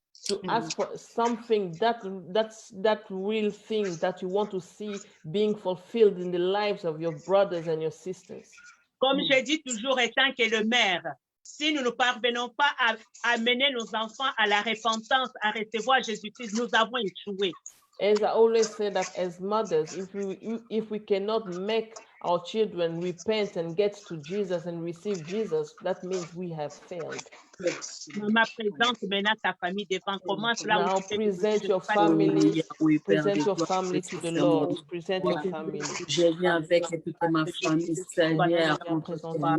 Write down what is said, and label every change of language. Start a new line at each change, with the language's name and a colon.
English: To ask for something that real thing that you want to see being fulfilled in the lives of your brothers and your sisters.
French: Comme je dis toujours, étant que le maire, si nous ne parvenons pas à amener nos enfants à la repentance, à recevoir Jésus-Christ, nous avons échoué.
English: As I always say that as mothers, if we cannot make our children repent and get to Jesus and receive Jesus, that means we have failed.
French: Maman, présente maintenant ta famille devant. Commence là
English: now present your family, present your family to the Lord. Present your family.
French: Je viens avec toute ma famille, Seigneur, contre ton nom.